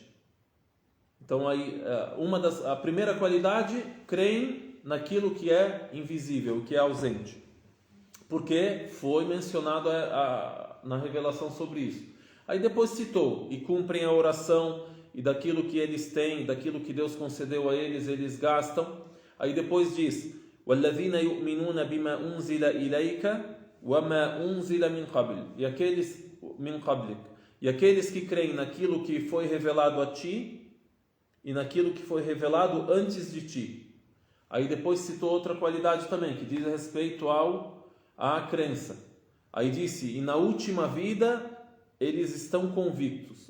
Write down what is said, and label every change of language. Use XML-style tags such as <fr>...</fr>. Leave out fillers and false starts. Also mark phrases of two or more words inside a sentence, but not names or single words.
<pt>Então aí a primeira qualidade, creem naquilo que é invisível, que é ausente, porque foi mencionado na revelação sobre isso. Aí depois citou, e cumprem a oração, e daquilo que eles têm, daquilo que Deus concedeu a eles, eles gastam. Aí depois diz:</pt> <ar>وَالَّذِينَ يُؤْمِنُونَ بِمَا أُنزِلَ إِلَيْكَ وَمَا أُنزِلَ مِنْ قَبْلِ</ar> <pt>e aqueles que creem naquilo que foi revelado a ti e naquilo que foi revelado antes de ti. Aí depois citou outra qualidade também, que diz respeito à crença. Aí disse, e na última vida eles estão convictos.</pt>